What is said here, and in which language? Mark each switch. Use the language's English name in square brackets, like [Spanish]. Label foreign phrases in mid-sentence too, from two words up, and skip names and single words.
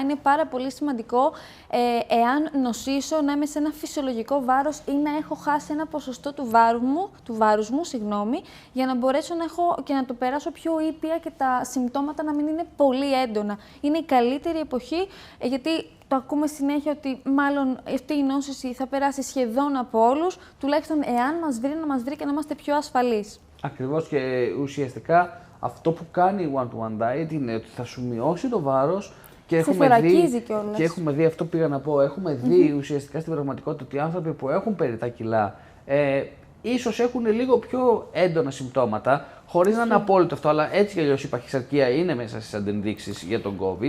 [Greek] Είναι πάρα πολύ σημαντικό, εάν νοσήσω, να είμαι σε ένα φυσιολογικό βάρος ή να έχω χάσει ένα ποσοστό του βάρους μου, για να μπορέσω να έχω και να το περάσω πιο ήπια και τα συμπτώματα να μην είναι πολύ έντονα. Είναι η καλύτερη εποχή, γιατί το ακούμε συνέχεια ότι μάλλον αυτή η νόσηση θα περάσει σχεδόν από όλους, τουλάχιστον εάν μας βρει, να μας βρει και να είμαστε πιο ασφαλείς. Ακριβώς, και ουσιαστικά αυτό που κάνει η [English] one-to-one diet [Greek] είναι ότι θα σου μειώσει το βάρος και έχουμε δει αυτό που πήγα να πω. Έχουμε δει ουσιαστικά στην πραγματικότητα ότι οι άνθρωποι που έχουν περιττά κιλά ίσως έχουν λίγο πιο έντονα συμπτώματα, χωρίς να είναι απόλυτο αυτό, αλλά έτσι κι αλλιώς η παχυσαρκία είναι μέσα στις αντενδείξεις για τον COVID.